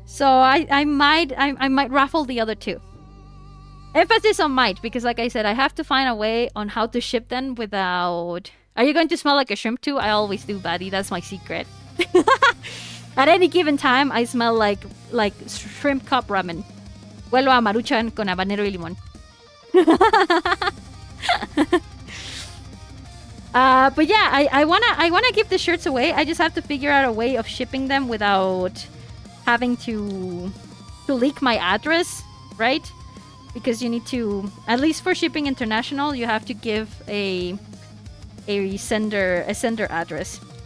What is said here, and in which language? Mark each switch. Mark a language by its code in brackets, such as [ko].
[en] So I might raffle the other 2. Emphasis on might, because like I said, I have to find a way on how to ship them without... Are you going to smell like a shrimp too? I always do, buddy. That's my secret. At any given time, I smell like shrimp cup ramen. [es] Huelo a maruchan con habanero y limón. [en] But yeah, I wanna give the shirts away. I just have to figure out a way of shipping them without having to leak my address, right? Because you need to, at least for shipping international, you have to give a sender address.